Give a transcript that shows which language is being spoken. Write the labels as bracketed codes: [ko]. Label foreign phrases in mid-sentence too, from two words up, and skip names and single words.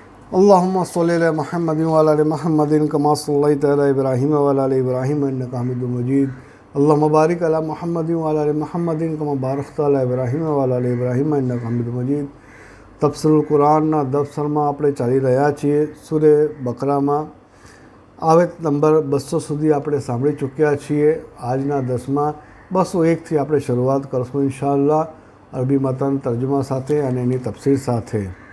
[ar] اللهم صل على محمد وعلى آل محمد كما صليت على إبراهيم وعلى آل إبراهيم إنك حميد مجيد. اللهم بارك على محمد وعلى آل محمد كما باركت على إبراهيم وعلى آل إبراهيم إنك حميد مجيد. [gu] તફસીરુલ કુરાનના દફસરમાં આપણે ચાલી રહ્યા છીએ। સૂરે બકરામાં આયત નંબર 200 સુધી આપણે સાંભળી ચૂક્યા છીએ। આજના 10માં 201થી આપણે શરૂઆત કરશું ઇન્શાઅલ્લાહ, અરબી મતન તર્જમા સાથે અને એની તફસીર સાથે।